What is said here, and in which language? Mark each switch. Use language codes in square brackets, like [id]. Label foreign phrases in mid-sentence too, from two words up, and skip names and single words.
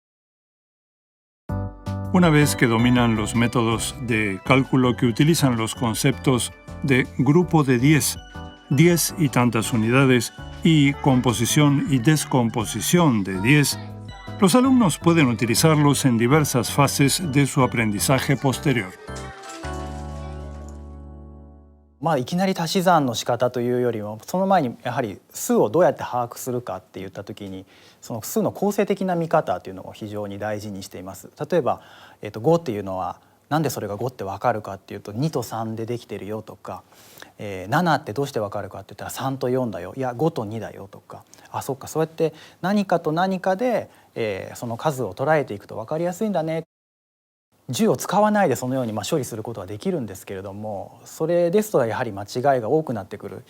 [es] Una vez que dominan los métodos de cálculo que utilizan los conceptos de grupo de 10, 10 y tantas unidades, y composición y descomposición de 10, los alumnos pueden utilizarlos en diversas fases de su aprendizaje posterior. [ja] いきなり足し算の仕方というよりも、その前にやはり数をどうやって把握するかっていった時に、その数の構成的な見方というのを非常に大事にしています。例えば、5っていうのはなんでそれが5って分かるかっていうと2と3でできてるよとか、7ってどうして分かるかって言ったら3と4だよ、いや5と2だよとか、あ、そっか、そうやって何かと何かで、その数を捉えていくと分かりやすいんだね。10を使わないでそのように処理することはできるんですけれども、それですとやはり間違いが多くなってくる。